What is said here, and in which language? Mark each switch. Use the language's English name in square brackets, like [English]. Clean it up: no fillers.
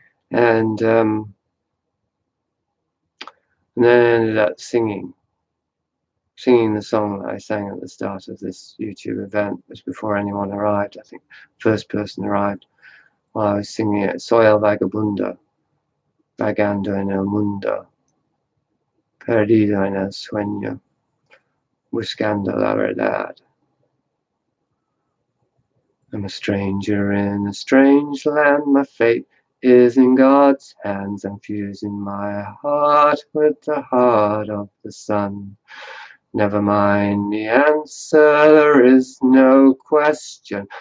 [English] And And then I ended up singing the song that I sang at the start of this YouTube event. It was before anyone arrived. I think first person arrived while I was singing it. [Spanish] Soy el vagabundo, vagando en el mundo, perdido en el sueño, buscando la verdad. [English] I'm a stranger in a strange land, my fate is in God's hands. I'm fusing my heart with the heart of the sun. Never mind the answer, there is no question.